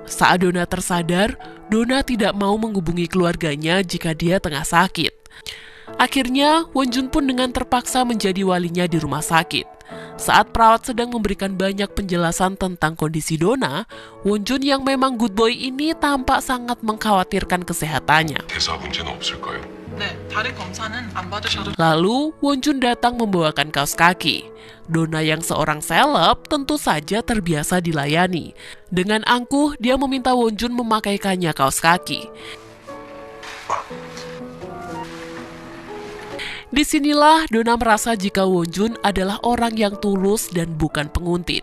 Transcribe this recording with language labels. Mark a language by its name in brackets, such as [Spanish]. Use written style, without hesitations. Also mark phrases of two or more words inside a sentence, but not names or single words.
[Indonesian] Saat Donna tersadar, Donna tidak mau menghubungi keluarganya jika dia tengah sakit. Akhirnya, Wonjun pun dengan terpaksa menjadi walinya di rumah sakit. Saat perawat sedang memberikan banyak penjelasan tentang kondisi Donna, Wonjun yang memang [English] good boy [Indonesian] ini tampak sangat mengkhawatirkan kesehatannya. [Korean] 대사 문제는 없을까요? 네, 다른 검사는 안 받으셔도 [Indonesian] Lalu, Wonjun datang membawakan kaos kaki. Donna yang seorang seleb tentu saja terbiasa dilayani. Dengan angkuh, dia meminta Wonjun memakaikannya kaos kaki. Disinilah Donna merasa jika Wonjun adalah orang yang tulus dan bukan penguntit.